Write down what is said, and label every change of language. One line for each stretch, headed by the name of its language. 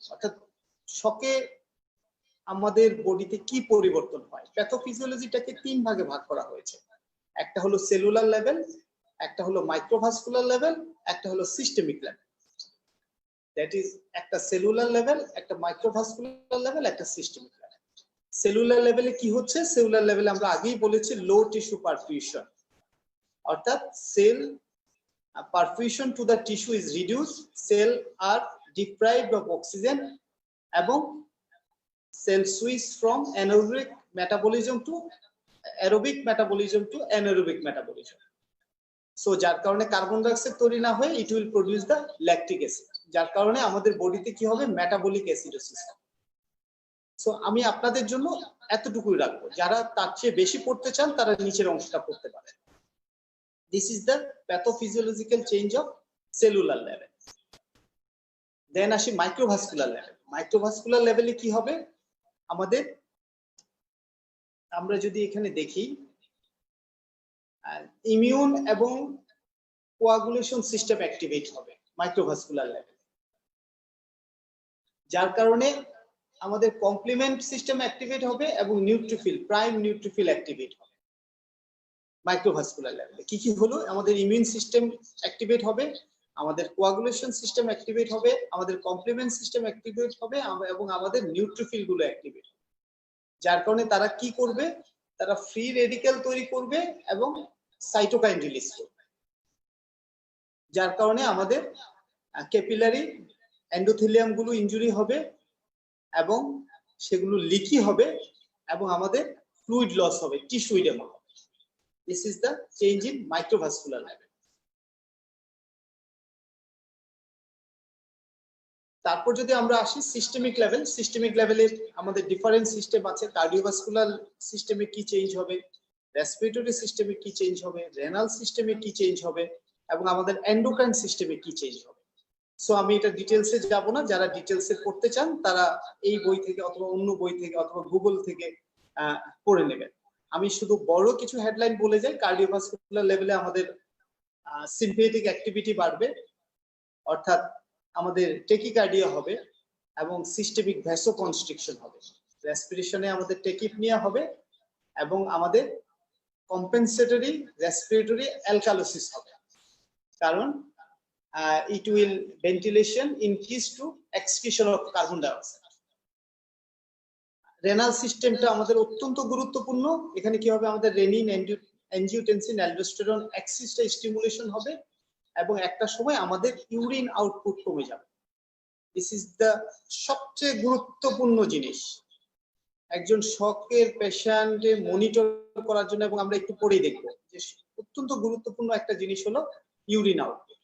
Bangla: অর্থাৎ শকে আমাদের বডিতে কি পরিবর্তন হয়। প্যাথোফিজিওলজিটাকে তিন ভাগে ভাগ করা হয়েছে। একটা হলো সেলুলার লেভেল, একটা হলো মাইক্রোভাস্কুলার লেভেল, একটা হলো সিস্টেমিক লেভেল।
English: that is
Bangla: একটা সেলুলার লেভেল, একটা মাইক্রোভাস্কুলার লেভেল, একটা সিস্টেমিক লেভেল। সেলুলার লেভেলে কি হচ্ছে, সেলুলার লেভেলে আমরা আগেই বলেছি লো টিস্যু পারফিউশন, অর্থাৎ sell
English: perfusion to the tissue is reduced, cell are deprived of oxygen, এবং cell switch from anaerobic metabolism to aerobic metabolism to anaerobic metabolism.
Bangla: So যার কারণে কার্বন ডাই অক্সাইড তৈরি না হয়ে
English: it will produce the lactic acid,
Bangla: যার কারণে আমাদের বডিতে কি হবে, মেটাবলিক অ্যাসিডোসিস হবে। সো আমি আপনাদের জন্য এতটুকুই রাখবো, যারা তার চেয়ে বেশি পড়তে চান তারা নিচের অংশটা পড়তে পারেন।
English: This is the pathophysiological change of cellular level. Then আসি microvascular level.
Bangla: Microvascular level কি হবে, আমাদের আমরা যদি এখানে দেখি ইমিউন এবং কোয়াগুলেশন সিস্টেম অ্যাক্টিভেট হবে মাইক্রোভাস্কুলার লেভেল, যার কারণে আমাদের কমপ্লিমেন্ট সিস্টেম অ্যাক্টিভেট হবে এবং নিউট্রোফিল, প্রাইম নিউট্রোফিল অ্যাক্টিভেট হবে মাইক্রোভাস্কুলার লেভেলে। কি কি হলো, আমাদের ইমিউন সিস্টেম অ্যাক্টিভেট হবে, আমাদের কোয়াগুলেশন সিস্টেম অ্যাক্টিভেট হবে, আমাদের কমপ্লিমেন্ট সিস্টেম অ্যাক্টিভেট হবে, এবং আমাদের নিউট্রোফিল গুলো অ্যাক্টিভেট হবে। যার কারণে তারা কি করবে, তারা ফ্রি রেডিক্যাল তৈরি করবে এবং সাইটোকাইন রিলিজ করবে, যার কারণে আমাদের ক্যাপিলারি এন্ডোথেলিয়াম গুলো ইনজুরি হবে এবং সেগুলো লিকি হবে এবং আমাদের ফ্লুইড লস হবে, টিস্যু ইডেমা হবে।
English: This is the change in microvascular level.
Bangla: তারপর যদি আমরা আসি সিস্টেমিক লেভেল, সিস্টেমিক লেভেলে আমাদের ডিফারেন্ট সিস্টেম আছে। কার্ডিওভাস্কুলার সিস্টেমে কি চেঞ্জ হবে, রেসপিরেটরি সিস্টেমে কি চেঞ্জ হবে, রেনাল সিস্টেমে কি চেঞ্জ হবে, এবং আমাদের এন্ডোক্রাইন সিস্টেমে কি চেঞ্জ হবে। সো আমি এটা ডিটেলসে যাব না, যারা ডিটেলসে পড়তে চান তারা এই বই থেকে অথবা অন্য বই থেকে অথবা গুগল থেকে পড়ে নেবেন। আমি শুধু বড় কিছু হেডলাইন বলে যাই। কার্ডিওভাস্কুলার লেভেলে আমাদের সিম্পেথেটিক অ্যাক্টিভিটি বাড়বে, অর্থাৎ আমাদের টেকিকার্ডিয়া হবে এবং সিস্টেমিক ভ্যাসোকনস্ট্রিকশন হবে। রেসপিরেশনে আমাদের টেকিপনিয়া হবে এবং আমাদের কম্পেনসেটরি রেসপিরেটরি অ্যালকালোসিস হবে, কারণ
English: it will ventilation increase to excretion of carbon dioxide.
Bangla: Renal সিস্টেমটা আমাদের অত্যন্ত গুরুত্বপূর্ণ। এখানে কি হবে, আমাদের রেনিন, অ্যানজিওটেনসিন, অ্যালডোস্টেরন অ্যাক্সিসটা স্টিমুলেশন হবে এবং একটা সময় আমাদের ইউরিন আউটপুট কমে যাবে।
English: this is the
Bangla: সবচেয়ে গুরুত্বপূর্ণ জিনিস একজন শকের পেশেন্টে মনিটর করার জন্য, এবং আমরা একটু পরেই দেখব যে অত্যন্ত গুরুত্বপূর্ণ একটা জিনিস হলো ইউরিন আউটপুট।